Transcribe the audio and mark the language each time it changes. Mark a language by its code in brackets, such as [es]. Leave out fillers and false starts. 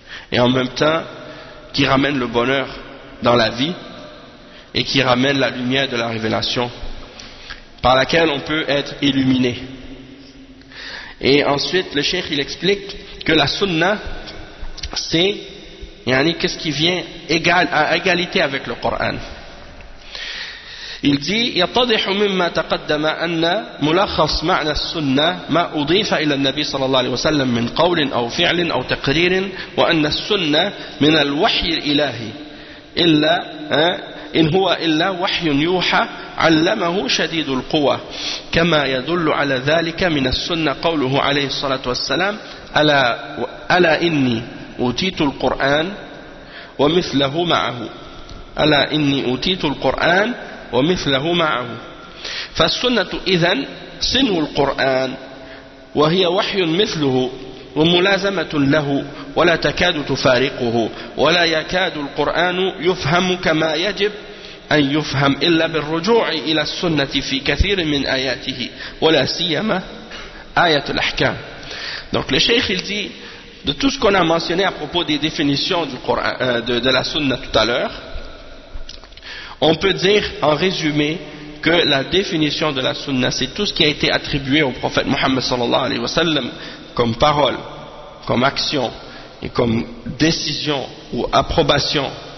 [fr] Et en même temps, qui ramène le bonheur dans la vie et qui ramène la lumière de la révélation par laquelle on peut être illuminé. Et ensuite, le cheikh, il explique que la sunna, c'est qu'est-ce qui vient à égalité avec le Coran. Il dit [ar] يتضح مما تقدم ان ملخص معنى السنه ما اضيف الى النبي صلى الله عليه وسلم من قول او فعل او تقرير وان السنه من الوحي الالهي الا ان هو الا وحي يوحى علمه شديد القوى كما يدل على ذلك من السنه قوله عليه الصلاه والسلام الا اني اوتيت القران ومثله معه الا اني اوتيت القران ومثله معه فالسنة إذن سن القرآن وهي وحي مثله وملازمة له ولا تكاد تفارقه ولا يكاد القرآن يفهم كما يجب أن يفهم إلا بالرجوع إلى السنة في كثير من آياته ولا سيما آية الأحكام. [fr] Donc le cheikh il dit, de tout ce qu'on a mentionné à propos des définitions du Coran, de la sunna tout à l'heure, on peut dire en résumé que la définition de la sunna, c'est tout ce qui a été attribué au prophète Mohammed sallallahu alayhi wa sallam comme parole, comme action et comme décision ou approbation.